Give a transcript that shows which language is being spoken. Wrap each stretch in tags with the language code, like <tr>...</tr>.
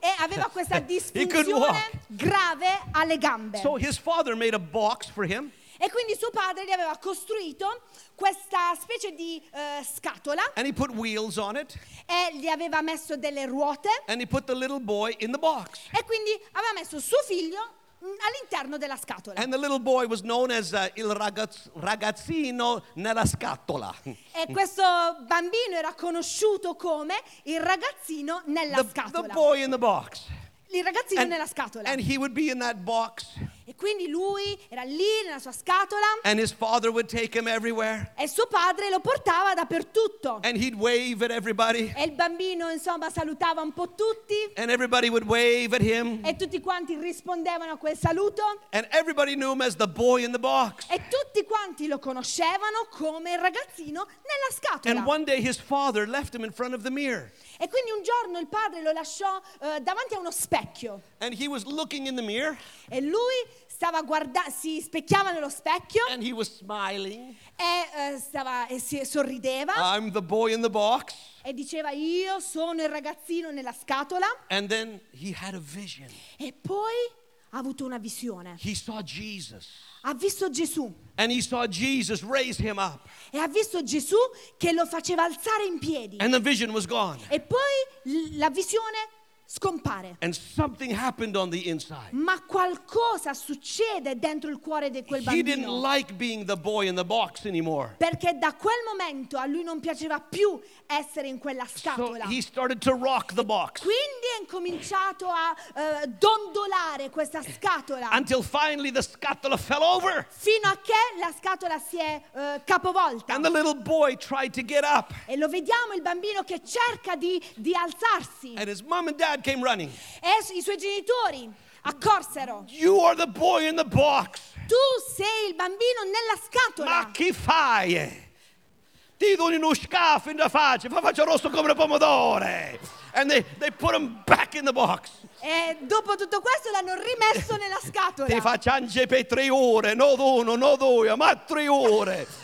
<it>E aveva questa disfunzione grave alle gambe.</it> <en>So his father made a box for him.</en> <it>E quindi suo padre gli aveva costruito questa specie di scatola.</it> <en>And he put wheels on it.</en> <it>E gli aveva messo delle ruote.</it> <en>And he put the little boy in the box.</en> <it>E quindi aveva messo suo figlio all'interno della scatola.</it> <en>And the little boy was known as</en> <it>il ragazzino nella scatola. E questo bambino era conosciuto come il ragazzino nella scatola.</it> <en>The boy in the box.</en> <it>Il ragazzino nella scatola.</it> <en>And he would be in that box.</en> <it>E quindi lui era lì nella sua scatola.</it> <en>And his father would take him everywhere.</en> <it>E suo padre lo portava dappertutto.</it> <en>And he'd wave at everybody.</en> <it>E il bambino insomma salutava un po' tutti.</it> <en>And everybody would wave at him.</en> <it>E tutti quanti rispondevano a quel saluto.</it> <en>And everybody knew him as the boy in the box.</en> <it>E tutti quanti lo conoscevano come il ragazzino nella scatola.</it> <en>And one day his father left him in front of the mirror.</en> <it>E quindi un giorno il padre lo lasciò davanti a uno specchio.</it> <en>And he was looking in the mirror.</en> <it>E lui stava si specchiava nello specchio.</it> <en>And he was smiling.</en> <it>E stava e si sorrideva.</it> <en>I'm the boy in the box.</en> <it>E diceva io sono il ragazzino nella scatola.</it> <en>And then he had a vision.</en> <it>E poi ha avuto una visione.</it> <en>He saw Jesus.</en> <it>Ha visto Gesù.</it> <en>And he saw Jesus raise him up.</en> <it>E ha visto Gesù che lo faceva alzare in piedi.</it> <en>And the vision was gone.</en> <it>E poi la visione scompare.</it> <en>And something happened on the inside.</en> <it>Ma qualcosa succede dentro il cuore di quel bambino.</it> <en>He didn't like being the boy in the box anymore.</en> <it>Perché da quel momento a lui non piaceva più essere in quella scatola.</it> <en>So he started to rock the box.</en> <it>Quindi ha incominciato a dondolare questa scatola.</it> <en>Until finally the scatola fell over.</en> <it>Fino a che la scatola si è capovolta.</it> <en>And the little boy tried to get up.</en> <it>E lo vediamo il bambino che cerca di alzarsi.</it> <en>And his mom and dad came running.</en> <it>E i suoi genitori accorsero.</it> <en>You are the boy in the box.</en> <it>Tu sei il bambino nella scatola. Ma chi fai? Ti do uno scaf in la faccia, fa faccia rosso come un pomodoro.</it> <en>And they put him back in the box.</en> <it>E dopo tutto questo l'hanno rimesso nella scatola. Ti faccio ange per 3 ore, no uno, no due, ma 3 ore.</it>